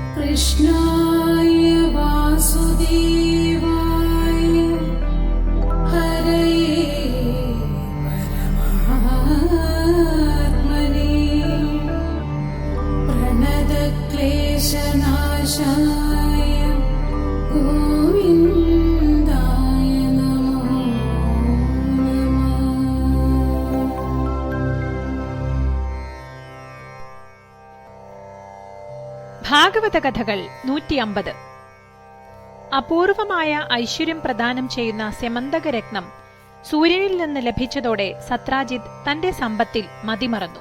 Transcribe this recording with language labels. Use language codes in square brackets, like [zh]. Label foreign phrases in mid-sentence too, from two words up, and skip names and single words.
[sa] कृष्णाय वासुदेवाय हरये परमात्मने प्रणतक्लेशनाशाय गोविन्दाय नमो नमः. [ml] ഭാഗവത കഥകൾ 150. അപൂർവമായ ഐശ്വര്യം പ്രദാനം ചെയ്യുന്ന സ്യമന്തകരത്നം സൂര്യനിൽ നിന്ന് ലഭിച്ചതോടെ സത്രാജിത്ത് തന്റെ സമ്പത്തിൽ മതിമറന്നു.